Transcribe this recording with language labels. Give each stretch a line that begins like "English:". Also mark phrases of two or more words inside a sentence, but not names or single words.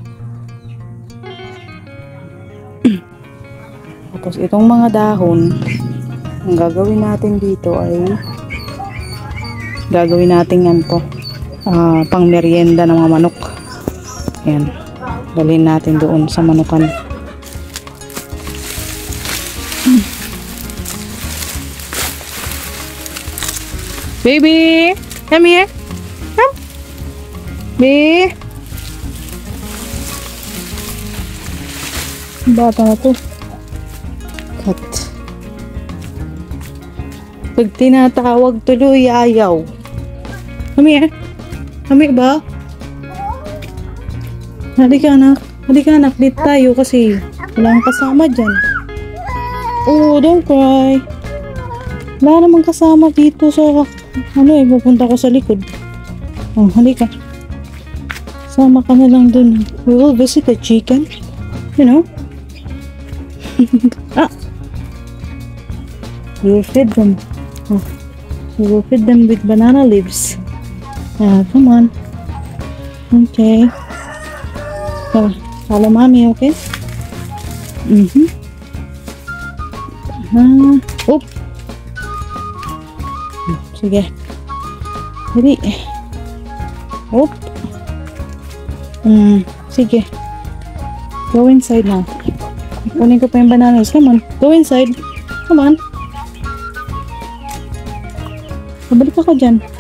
Filipino: Tapos itong mga dahon, ang gagawin natin dito ay gagawin natin yan po pang merienda ng mga manok. Yan, dalhin natin doon sa manukan.
English: Baby, come here.
Filipino: Be, bata na to.
English: Cut.
Filipino: Pag tinatawag tuloy, ayaw. Kami ba? Halika anak. Dito tayo kasi walang kasama dyan.
English: Oh, don't cry.
Filipino: Wala namang kasama dito sa pupunta ko sa likod. Oh, halika. Sama ka na lang dun.
English: We will visit the chicken. You know? We will feed them. We will feed them with banana leaves. Come on. Okay. Follow mommy, okay? Oh.
Filipino: Sige. Dali. Oh. Sige.
English: Go inside now.
Filipino: Kunin ko pa yung bananas.
English: Come on. Go inside. Come on.
Filipino: Babalik ako dyan.